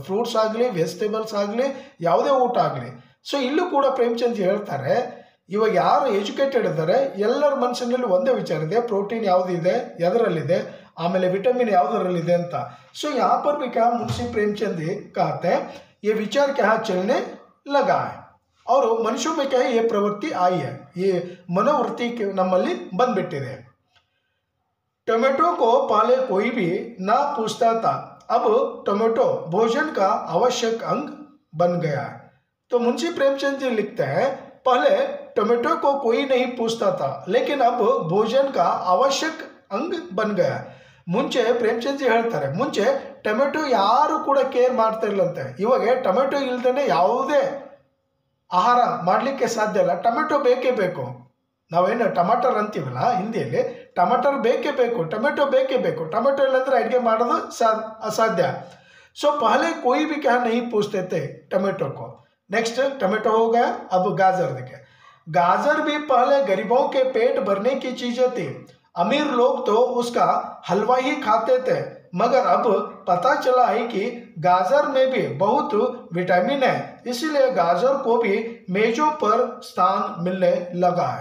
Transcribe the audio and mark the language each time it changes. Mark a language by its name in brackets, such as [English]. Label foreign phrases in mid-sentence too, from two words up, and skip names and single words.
[Kannada] ಫ್ರೂಟ್ಸ್ ಆಗಲಿ, ವೆಜಿಟೇಬಲ್ಸ್ ಆಗಲಿ, ಯಾವುದೇ ಊಟ ಆಗಲಿ. ಸೊ ಇಲ್ಲೂ ಕೂಡ ಪ್ರೇಮಚಂದ್ ಹೇಳ್ತಾರೆ, ಇವಾಗ ಯಾರು ಎಜುಕೇಟೆಡ್ ಇದ್ದಾರೆ ಎಲ್ಲರ ಮನಸ್ಸಿನಲ್ಲಿ ಒಂದೇ ವಿಚಾರ ಇದೆ, ಪ್ರೋಟೀನ್ ಯಾವುದಿದೆ, ಎದರಲ್ಲಿದೆ, ಆಮೇಲೆ ವಿಟಮಿನ್ ಯಾವುದರಲ್ಲಿದೆ ಅಂತ. [Hindi] ಸೊ यहाँ पर भी क्या मुंशी प्रेमचंद कहते हैं ये विचार क्या चलने लगा है और मनुष्यों में क्या है ये प्रवृत्ति आई है, ये मनोवृत्ति [Kannada] ನಮ್ಮಲ್ಲಿ ಬಂದ್ಬಿಟ್ಟಿದೆ. [Hindi] टोमेटो को पहले कोई भी ना पूछता था, अब टोमेटो भोजन का आवश्यक अंग बन गया है. तो मुंशी प्रेमचंद जी लिखते हैं, पहले टोमेटो को कोई नहीं पूछता था लेकिन अब भोजन का आवश्यक अंग बन गया. [Kannada] ಮುಂಚೆ ಪ್ರೇಮಚಂದ್ ಜಿ ಹೇಳ್ತಾರೆ, ಮುಂಚೆ ಟೊಮೆಟೊ ಯಾರು ಕೂಡ ಕೇರ್ ಮಾಡ್ತಾ ಇರಲಂತೆ. ಇವಾಗ ಟೊಮೆಟೊ ಇಲ್ದೇ ಯಾವುದೇ ಆಹಾರ ಮಾಡಲಿಕ್ಕೆ ಸಾಧ್ಯ ಇಲ್ಲ. ಟೊಮೆಟೊ ಬೇಕೇ ಬೇಕು. ನಾವೇನು ಟಮಾಟರ್ ಅಂತೀವಲ್ಲ ಹಿಂದಿಯಲ್ಲಿ, ಟಮಾಟರ್ ಬೇಕೇ ಬೇಕು, ಟೊಮೆಟೊ ಬೇಕೇ ಬೇಕು. ಟೊಮೆಟೊ ಇಲ್ಲಂದ್ರೆ ಅಡುಗೆ ಮಾಡೋದು ಅಸಾಧ್ಯ. [Hindi] ಸೊ ಪಹಲೆ कोई भी क्या नहीं पूछते थे टमाटो को. नेक्स्ट टमाटो हो गया, अब गाजर देखे. गाजर भी पहले गरीबों के पेट भरने की चीजें थी. अमीर लोग तो उसका हलवा ही खाते थे, मगर अब पता चला है कि गाजर में भी बहुत विटामिन है, इसलिए गाजर को भी मेजों पर स्थान मिलने लगा है.